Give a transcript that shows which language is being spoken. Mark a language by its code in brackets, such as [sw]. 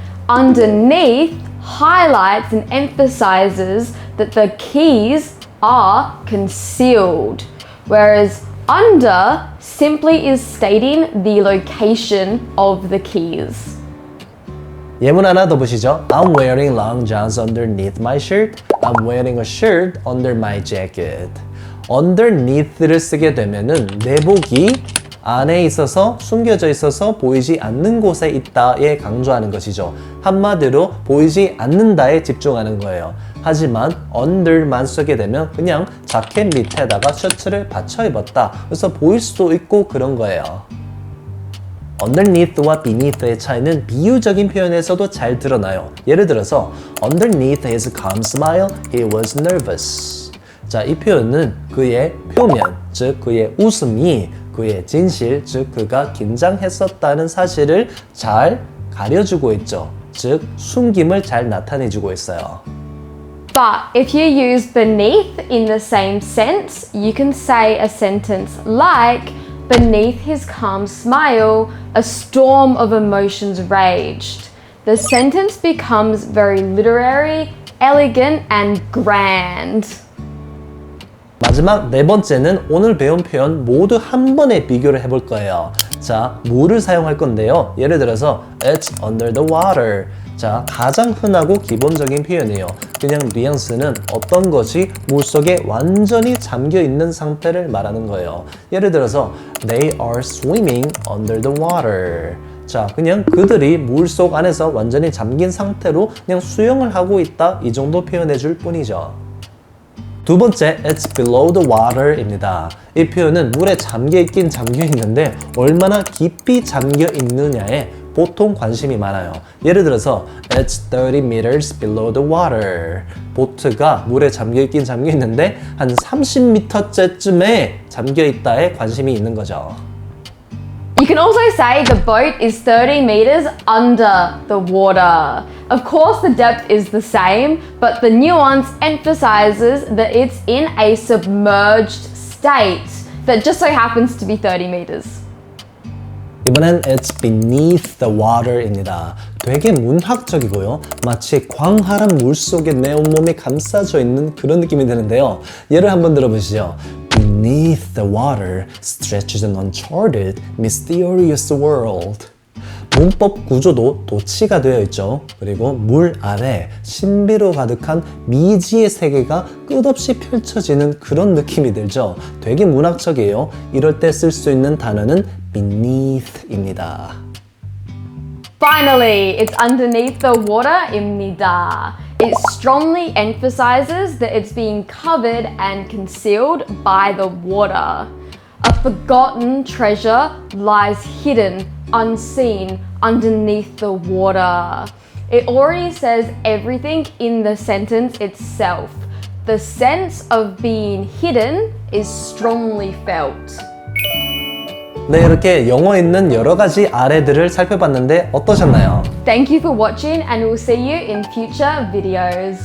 [en] Underneath highlights and emphasizes that the keys are concealed, whereas under simply is stating the location of the keys. [ko] 예문 하나 더 보시죠. [en] I'm wearing long johns underneath my shirt. I'm wearing a shirt under my jacket. [ko] underneath를 쓰게 되면은 내복이 안에 있어서 숨겨져 있어서 보이지 않는 곳에 있다에 강조하는 것이죠. 한마디로 보이지 않는다에 집중하는 거예요. 하지만 under만 쓰게 되면 그냥 자켓 밑에다가 셔츠를 받쳐 입었다. 그래서 보일 수도 있고 그런 거예요. underneath와 beneath의 차이는 비유적인 표현에서도 잘 드러나요. 예를 들어서 [en] underneath his calm smile, he was nervous. [ko] 자, 이 표현은 그의 표면, 즉 그의 웃음이 그의 진실, 즉 그가 긴장했었다는 사실을 잘 가려주고 있죠. 즉 숨김을 잘 나타내주고 있어요. [en] But if you use beneath in the same sense, you can say a sentence like, beneath his calm smile, a storm of emotions raged. The sentence becomes very literary, elegant, and grand. [ko] 마지막 네 번째는 오늘 배운 표현 모두 한 번에 비교를 해볼 거예요. 자, 물을 사용할 건데요. 예를 들어서 [en] It's under the water. [ko] 자, 가장 흔하고 기본적인 표현이에요. 그냥 뉘앙스는 어떤 것이 물속에 완전히 잠겨 있는 상태를 말하는 거예요. 예를 들어서 [en] They are swimming under the water. [ko] 자, 그냥 그들이 물속 안에서 완전히 잠긴 상태로 그냥 수영을 하고 있다. 이 정도 표현해 줄 뿐이죠. 두 번째, [en] it's below the water입니다. [ko] 이 표현은 물에 잠겨 있긴 잠겨 있는데 얼마나 깊이 잠겨 있느냐에 보통 관심이 많아요. 예를 들어서 [en] it's 30 meters below the water. [ko] 보트가 물에 잠겨 있긴 잠겨 있는데 한 30m째쯤에 잠겨 있다에 관심이 있는 거죠. [en] You can also say the boat is 30 meters under the water. Of course, the depth is the same, but the nuance emphasizes that it's in a submerged state that just so happens to be 30 meters. [ko] 이번엔 [en] it's beneath the water입니다. [ko] 되게 문학적이고요. 마치 광활한 물 속에 내 온몸이 감싸져 있는 그런 느낌이 드는데요. 예를 한번 들어보시죠. [en] Beneath the water stretches an uncharted, mysterious world. [ko] 문법 구조도 도치가 되어 있죠. 그리고 물 아래 신비로 가득한 미지의 세계가 끝없이 펼쳐지는 그런 느낌이 들죠. 되게 문학적이에요. 이럴 때 쓸 수 있는 단어는 beneath입니다. [en] Finally, it's underneath the water입니다. It strongly emphasizes that it's being covered and concealed by the water. A forgotten treasure lies hidden, unseen, underneath the water. It already says everything in the sentence itself. The sense of being hidden is strongly felt. [ko] 네, 이렇게 영어 있는 여러 가지 아래들을 살펴봤는데 어떠셨나요? [en] Thank you for watching and we'll see you in future videos.